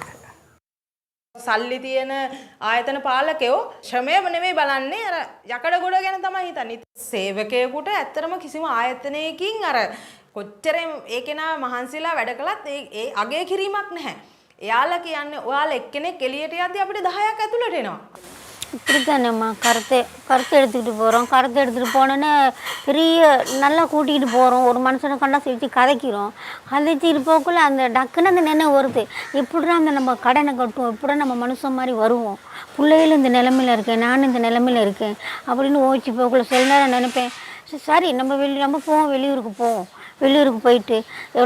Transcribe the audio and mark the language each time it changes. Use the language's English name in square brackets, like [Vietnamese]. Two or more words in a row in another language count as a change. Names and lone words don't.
[Sinhala] සල්ලි තියෙන ආයතන පාලකයෝ ශ්‍රමයම නෙමෙයි බලන්නේ අර යකඩ ගොඩ ගැන තමයි හිතන්නේ. සේවකයෙකුට ඇත්තටම කිසිම ආයතනයකින් අර කොච්චර ඒ කෙනා මහන්සිලා වැඩ කළත් ඒ අගය කිරීමක් නැහැ. එයාලා කියන්නේ ඔයාලා එක්කෙනෙක් එළියට යද්දී අපිට 10ක් ඇතුළට එනවා. [Tamil] இப்படித்தானேம்மா கருத்தை எடுத்துக்கிட்டு போகிறோம் கருத்தை எடுத்துகிட்டு போனோன்னே பெரிய நல்லா கூட்டிகிட்டு போகிறோம் ஒரு மனுஷனை கண்டா சிரித்து கதைக்கிறோம் கதைச்சிட்டு போக்குள்ள அந்த டக்குன்னு அந்த நினைவு வருது எப்படிடா அந்த நம்ம கடனை கட்டுவோம் எப்படா நம்ம மனுஷன் மாதிரி வருவோம் பிள்ளைகளும் இந்த நிலமையில இருக்கேன் நானும் இந்த நிலமையில இருக்கேன் அப்படின்னு ஓய்ச்சி போக்குள்ள சில நேரம் நினைப்பேன் சரி நம்ம போவோம் வெளியூருக்கு போயிட்டு எவ்வளோ